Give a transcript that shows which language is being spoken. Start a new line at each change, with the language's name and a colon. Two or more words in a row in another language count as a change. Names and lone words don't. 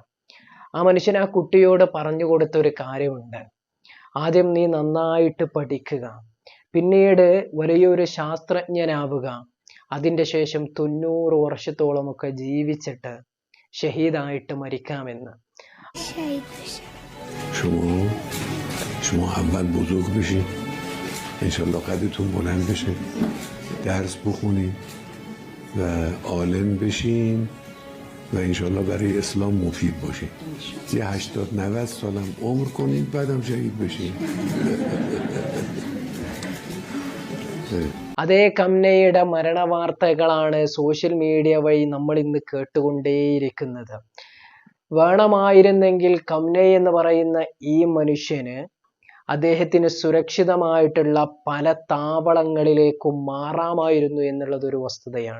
Malayalam: ആ മനുഷ്യൻ ആ കുട്ടിയോട് പറഞ്ഞു കൊടുത്ത ഒരു കാര്യമുണ്ട്, ആദ്യം നീ നന്നായിട്ട് പഠിക്കുക, പിന്നീട് വലിയൊരു ശാസ്ത്രജ്ഞനാവുക, അതിൻ്റെ ശേഷം 90 വർഷത്തോളമൊക്കെ ജീവിച്ചിട്ട് ഷഹീദായിട്ട് മരിക്കാമെന്ന്.
Persian: شما اول بزرگ بشین،
Arabic: انشالله
Persian: قدرتون بلند بشه، درس بخونین و عالم بشین و
Arabic: انشالله
Persian: برای اسلام مفید باشین. یه 80-90 سالم عمر کنین بعدم شهید بشین.
Malayalam: അതേ ഖമനൈയുടെ മരണ വാർത്തകളാണ്
English: social media
Malayalam: വഴി നമ്മൾ ഇന്ന് കേട്ടുകൊണ്ടേയിരിക്കുന്നത്. വേണമായിരുന്നെങ്കിൽ ഖമനൈ എന്ന് പറയുന്ന ഈ മനുഷ്യന് അദ്ദേഹത്തിന് സുരക്ഷിതമായിട്ടുള്ള പല താവളങ്ങളിലേക്കും മാറാമായിരുന്നു എന്നുള്ളത് ഒരു വസ്തുതയാണ്.